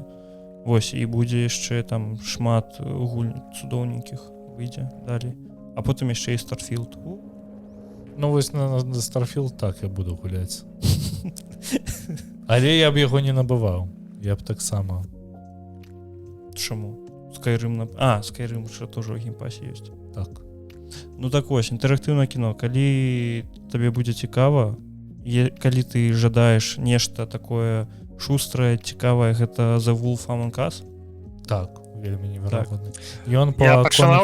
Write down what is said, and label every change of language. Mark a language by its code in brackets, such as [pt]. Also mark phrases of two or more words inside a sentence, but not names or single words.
[be] Вось, і будзе яшчэ там шмат гульняў цудоўненькіх выйдзе далей. А потым яшчэ і Starfield. Ну вось на Starfield так я буду гуляць. Але я б яго не набываў. Я б таксама. Чаму? Skyrim Skyrim що тоже у геймпасе ёсць. Так. Ну так вось, інтэрактыўнае кіно. Калі табе будзе цікава, калі ты жадаеш нешта такое шустрае, цікавае, гэта The Wolf Among Us. Так, вельмі неверагодны. Так. Ён па Я пачынаў